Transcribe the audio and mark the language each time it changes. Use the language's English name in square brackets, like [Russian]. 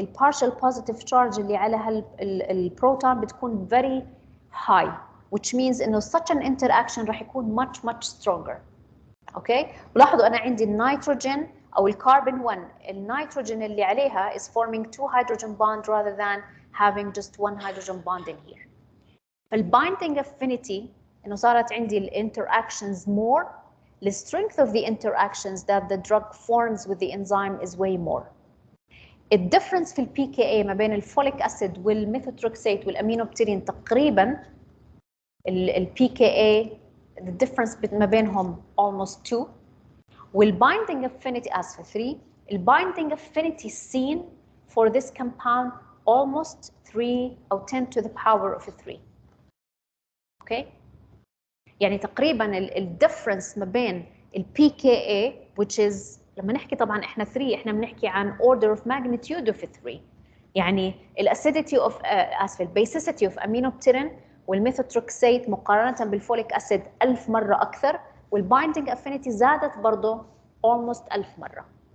[English] partial positive charge [Arabic] اللي على البروتون بتكون [English] very high, which means إنه such an interaction [Arabic] راح يكون [English] much stronger. [Arabic] Okay, ولاحظوا أنا عندي النيتروجين أو الكربون 1 النيتروجين اللي عليها [English] is forming 2 hydrogen bond rather than having just 1 hydrogen bond in here. [Arabic] فالbinding affinity إنه صارت عندي الinteractions more. [English] The strength of the interactions that the drug forms with the enzyme is way more. [Arabic] The difference في pKa ما بين الفوليك أسيد والميثوتريكسate والأمينوبتيرين تقريبا pKa the difference ما بينهم almost 2 والbinding affinity as for 3 الbinding affinity seen for this compound almost 3 أو 10 to the power of 3. [English] Okay? [Arabic] يعني تقريبا الديفرنس ما بين pKa which is لما نحكي طبعا احنا 3 احنا بنحكي عن [English] order of magnitude of 3 [Arabic] يعني acidity of basicity of aminopterin والميثوتريكسate مقارنة بالفوليك أسيد 1000 مرة أكثر والbinding affinity زادت برضه almost 1000 مرة.